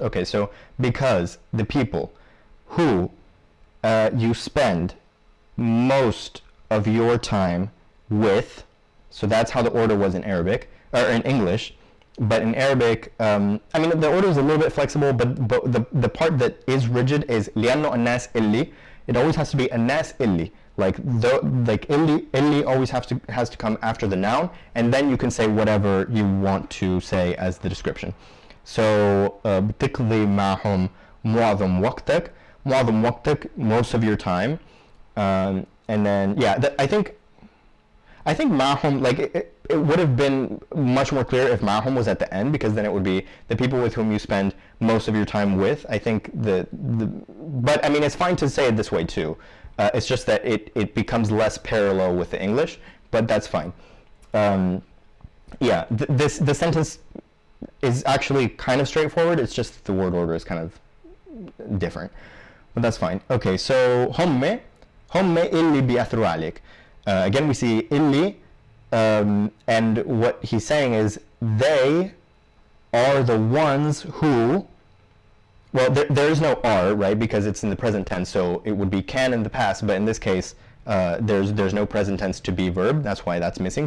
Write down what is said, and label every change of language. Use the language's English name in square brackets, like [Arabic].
[English] Okay, so because the people who you spend most of your time with, so that's how the order was in Arabic or in English, but in Arabic, I mean the order is a little bit flexible, but the part that is rigid is [Arabic] لأنه الناس اللي. [English] It always has to be [Arabic] الناس اللي, [English] like اللي always has to come after the noun, and then you can say whatever you want to say as the description. [Arabic] So بتقضي معهم معظم وقتك, معظم وقتك, [English] most of your time. And then, yeah, I think معهم, like, it would have been much more clear if معهم was at the end, because then it would be the people with whom you spend most of your time with. I think but I mean, it's fine to say it this way too. It's just that it becomes less parallel with the English, but that's fine. Yeah, the sentence is actually kind of straightforward. It's just the word order is kind of different, but that's fine. Okay, so [Arabic] هم اللي بيأثروا عليك. [English] Again, we see اللي, and what he's saying is they are the ones who, well, there is no are, right, because it's in the present tense, so it would be can in the past, but in this case there's no present tense to be verb, that's why that's missing.